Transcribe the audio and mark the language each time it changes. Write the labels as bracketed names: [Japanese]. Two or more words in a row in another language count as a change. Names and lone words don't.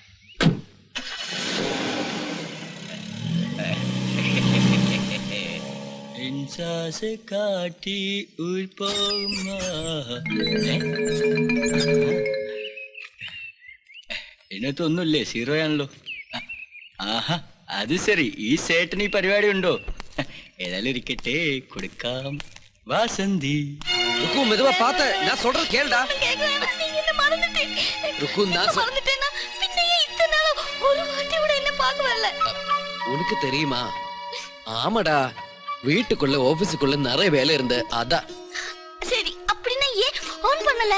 [Malayalam] ഇതിനകത്തൊന്നുമില്ലേ? സീറോ ആണല്ലോ. അത് ശരി. ഈ സേട്ടിന് ഈ പരിപാടി ഉണ്ടോ? ഏതായാലും ഇരിക്കട്ടെ, കൊടുക്കാം. വാസന്തി [Tamil] உனக்கு தெரியுமா? ஆமாடா, வீட்டுக்குள்ள ஆபீஸுக்குள்ள நிறைய வேலை இருந்து அதான். சரி, அப்படின்னா ஏன் ஃபோன் பண்ணல?